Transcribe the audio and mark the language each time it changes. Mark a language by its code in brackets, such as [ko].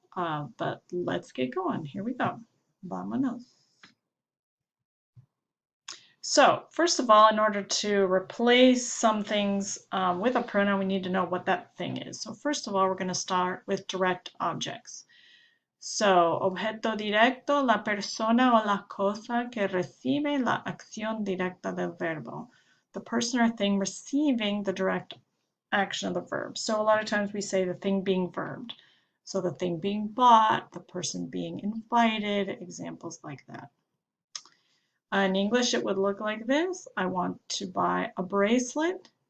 [en] But let's get going. Here we go. [es] Vámonos. [en] So, first of all, in order to replace some things with a pronoun, we need to know what that thing is. So, first of all, we're going to start with direct objects. So, [es] objeto directo, la persona o la cosa que recibe la acción directa del verbo. [en] The person or thing receiving the direct action of the verb. So a lot of times we say the thing being verbed. So the thing being bought, the person being invited, examples like that. In English, it would look like this. I want to buy a bracelet.